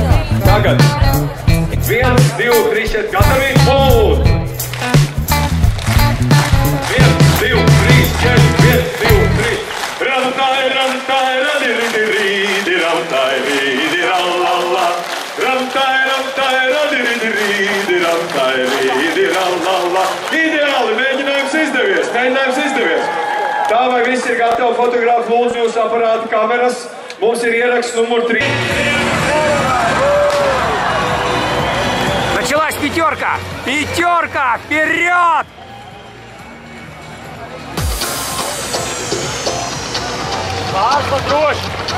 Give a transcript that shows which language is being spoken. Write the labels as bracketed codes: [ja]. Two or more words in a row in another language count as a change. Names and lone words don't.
[lv] Tagad 1, 2, 3, 4, gatavi un 1, 2, 3, 4, 1, 2, 3. Rantai, rantai, radiridi, rantai, ridi, rallala. Rantai, rantai, radiridi, rantai, ridi, rallala. Ideāli, mēģinājums izdevies, mēģinājums izdevies. Tā vai viss ir gatavi, fotografi, lūdzu jūs aparāti, kameras. Mums ir ieraksts numur 3. [ru] Началась пятерка! Пятерка! Вперед! [lv] Pārsla droši!